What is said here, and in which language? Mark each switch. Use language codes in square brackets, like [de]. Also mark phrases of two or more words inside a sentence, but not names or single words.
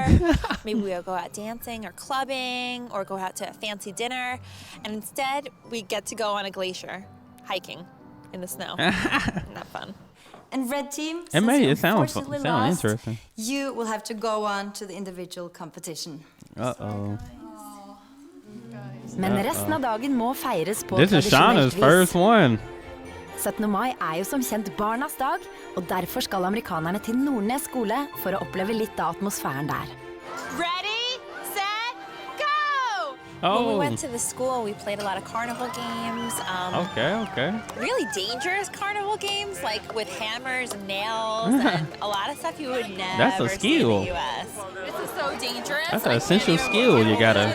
[en] Maybe we'll go out dancing or clubbing or go out to a fancy dinner. And instead, we get to go on a glacier hiking in the snow. Isn't that fun? And red team, It may. It sounds unfortunately sound lost, interesting. you will have to go on to the individual competition. Uh-oh. [no] Men resten av dagen må feires på [en] This is Shauna's [no] tradisjonelt [en] first [no] vis. [en] one. [no] 17. mai jo som kjent barnas dag, og derfor skal amerikanerne til Nordnes skole for å oppleve litt av atmosfæren der. [en] Ready, set, Oh. When we went to the school, we played a lot of carnival games. Okay. Really dangerous carnival games, like with hammers and nails and a lot of stuff you would never see in the U.S. This is so dangerous. That's an essential skill you gotta.